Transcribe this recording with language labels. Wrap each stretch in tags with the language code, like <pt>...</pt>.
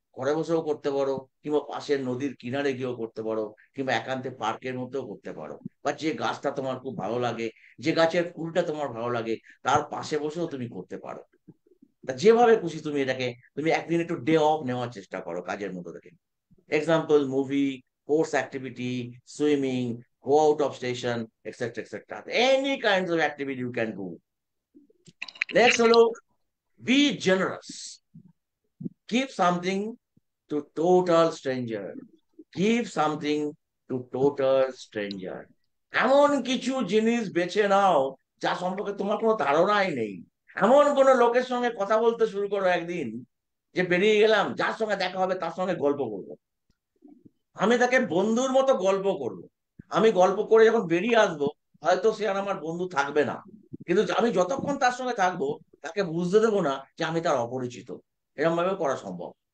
<bn>ঘরে বসেও করতে পারো, কিংবা পাশের নদীর কিনারে গিয়েও করতে পারো, কিংবা একান্তে পার্কের মধ্যেও করতে পারো, বা যে গাছটা তোমার খুব ভালো লাগে, যে গাছের ফুলটা তোমার ভালো লাগে, তার পাশে বসেও তুমি করতে পারো। তা যেভাবে খুশি তুমি এটাকে, তুমি একদিন একটু ডে অফ নেওয়ার চেষ্টা করো কাজের মধ্যে থেকে।</bn> <en>Example, movie, course activity, swimming, go out of station, etc., etc. Any kinds of activity you can do. Next</en> <bn>হলো,</bn> <en>be generous. Give something to total stranger. Give something to total stranger.</en> <bn>এমন কিছু জিনিস বেছে নাও যা সম্পর্কে তোমার কোনো ধারণাই নেই। এমন কোনো লোকের সঙ্গে কথা বলতে শুরু করো একদিন, যে বেরিয়ে গেলাম, যার সঙ্গে দেখা হবে তার সঙ্গে গল্প করবো, আমি তাকে বন্ধুর মতো গল্প করব। আমি গল্প করে যখন বেরিয়ে আসবো, হয়তো সে আর আমার বন্ধু থাকবে না, কিন্তু আমি যতক্ষণ তার সঙ্গে থাকবো তাকে বুঝতে দেবো না যে আমি তার অপরিচিত। এরকম ভাবে করা সম্ভব।</bn>